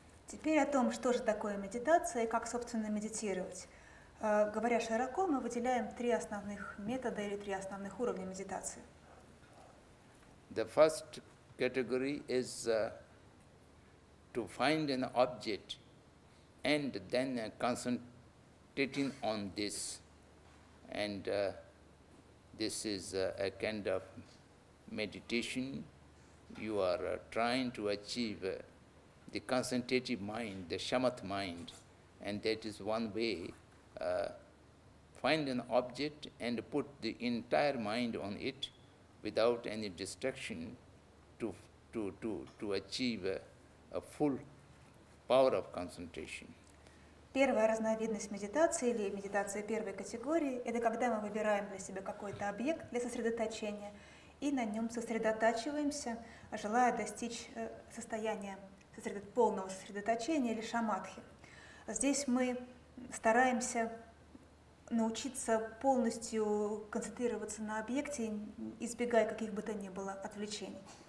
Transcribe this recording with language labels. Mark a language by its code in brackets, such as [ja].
[ru] Теперь о том, что же такое медитация и как, собственно, медитировать. Говоря широко, мы выделяем три основных метода или три основных уровня медитации. [en] The first category is to find an object and then concentrating on this. And this is a kind of meditation. You are trying to achieve the concentrative mind, the shamat mind, and that is one way. Find an object and put the entire mind on it without any distraction to achieve a full power of concentration. [ru] Первая разновидность медитации или медитация первой категории – это когда мы выбираем для себя какой-то объект для сосредоточения и на нем сосредотачиваемся, желая достичь состояния полного сосредоточения или шамадхи. Здесь мы стараемся научиться полностью концентрироваться на объекте, избегая каких бы то ни было отвлечений.